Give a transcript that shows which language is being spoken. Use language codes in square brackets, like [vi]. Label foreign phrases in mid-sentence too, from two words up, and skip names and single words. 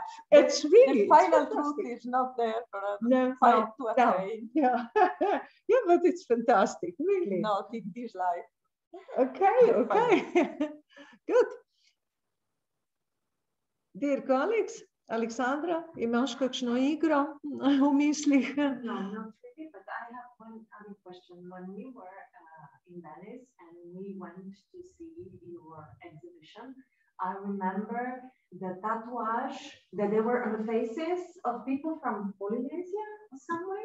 [en] It's really... The final truth is not there for us to attain. Yeah. Yeah, but it's fantastic, really. Not in this life. Okay. Good. Dear colleagues, Alexandra, [sl] imaš kakšno igro v mislih? [en] No, not really, but I have one other question. When we were in Venice and we went to see your exhibition, I remember the tattooage that they were on the faces of people from Polynesia somewhere.